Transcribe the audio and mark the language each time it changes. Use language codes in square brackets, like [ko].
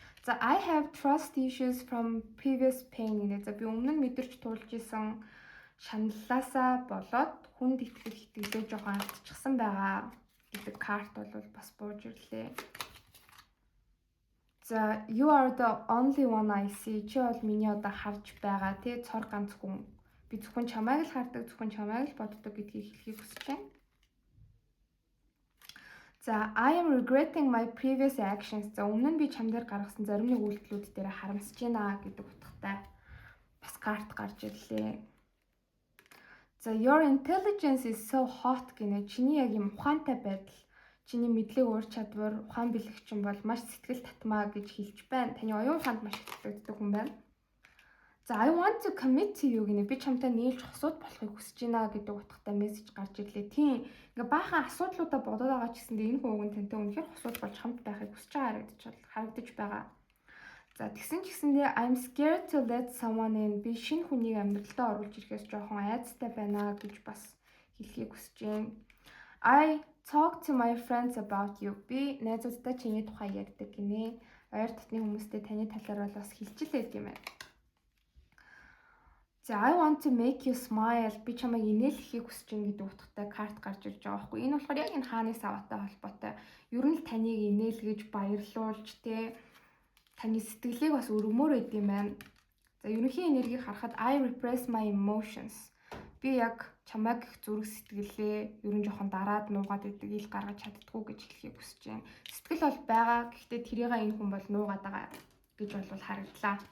[en] За I have trust issues from previous pain гэнэ. [mn] За би өмнө нь мэдэрч туулж исэн шаналлаасаа болоод хүнд итгэлээ жоохон алдчихсан байгаа гэдэг карт бол бас бууж ирлээ. [en] За you are the only one I see. [mn] Чи бол миний одоо харж байгаа тий цор ганц хүн. Би зөвхөн чамайг л хардаг, зөвхөн чамайг л боддог гэдгийг хэлхийг хүсэж байна. [en] За I am regretting my previous actions. [mn] За өмнө нь би чам дээр гаргасан зарим нэг үйлдэлүүд дээр харамсаж байна гэдэг утгатай бас карт гарч ирлээ. [en] За your intelligence is so hot гэнэ. [mn] Чиний яг юм ухаантай байдал, чиний мэдлэг ур чадвар, ухаан бэлэгчин бол маш сэтгэл татмаа гэж хэлж байна. Таны оюун ухаанд маш их татдаг хүн байна. За [en] I want to commit to you [mn] гэнэ. Би чамтай нийлж хосууд болохыг хүсэж байна гэдэг утгатай мессеж гарч ирлээ. Тийм. Ингээ баахан асуудлуудаа бодоод байгаа ч гэсэндээ энэ хүн уг нь тантай үнэхээр хосууд болж хамт байхыг хүсэж байгаа харагдаж байгаа. За тэгсэн ч гэсэндээ [en] I'm scared to let someone in. [mn] Би шинэ хүнийг амьдралдаа оруулж ирэхээс жоохон айцтай байна гэж бас хэлхийг хүсэж байна. [en] I talk to my friends about you. [mn] Би найзуудтай чиний тухай ярьдаг гинэ. Ойр дотны хүмүүстэй таны талаар бол бас хэлчихлээ юм байна. [en] За I want to make you smile. [mn] Би чамайг инээлхийг хүсэж байна гэдэг утгатай карт гарч ирж байгаа байхгүй. Энэ болохоор яг энэ хааны саваатай холбоотой. Ер нь л таныг инээлгэж, баярлуулж, таны сэтгэлийг бас өргөмөр өгд юм байна. За ерөнхий энергийг харахад [en] I repress my emotions. [mn] Би яг чамайг их зүрх сэтгэлээ ер нь жоохон дараад нуугаад идэг, ил гаргаж чаддгүй гэж хэлхийг хүсэж байна. Сэтгэл бол байгаа. Гэхдээ тэрийг энэ хүн бол нуугаад байгаа гэж бол харагдлаа.